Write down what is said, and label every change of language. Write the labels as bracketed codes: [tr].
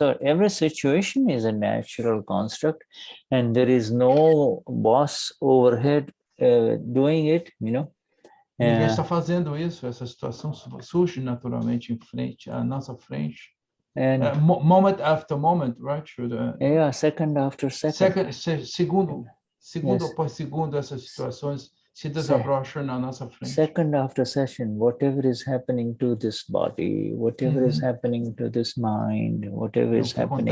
[en] So every situation is a natural construct, and there is no boss overhead doing it. [pt] Ninguém está fazendo isso. Essa situação surge naturalmente à nossa frente. [en] And moment after moment, right? Yeah, second after second. [pt] Segundo após segundo, essas situações se desabrocham na nossa frente. [en] Second after session, whatever is happening to this body, whatever is happening to this mind, whatever is happening.